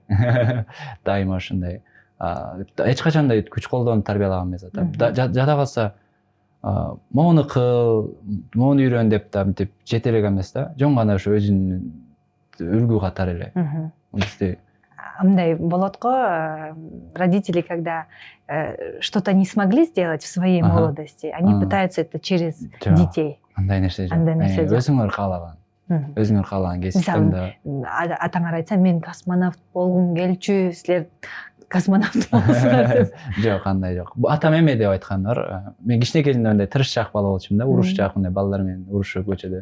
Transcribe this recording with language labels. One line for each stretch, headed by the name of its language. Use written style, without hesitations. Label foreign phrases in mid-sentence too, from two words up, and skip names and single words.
Kyrgyz: Дайыма ошондой. Эч качан да күч колдонуп тарбиялаган эмес атам. Жада калса моуну кыл, моуну үйрөн деп да мынтип жетелеген эмес да. Жөн гана ошо өзүнүн үлгү катары эле. Бизде мындай болот го,
Russian: родители, когда что-то не смогли сделать в своей молодости, они пытаются это через детей.
Kyrgyz: Андай нерсе жок. Өзүңөр каалаган. Өзүңөр каалаган кесиптен атаңар айтса, мен космонавт болгум келчү, силер космонавт болсуңар деп. Жок, андай жок. Атам эме деп айткандар. Мен кичине кезинде мындай тырышчаак бала болчумун да, урушчаак, мындай балдар менен урушуп көчөдө.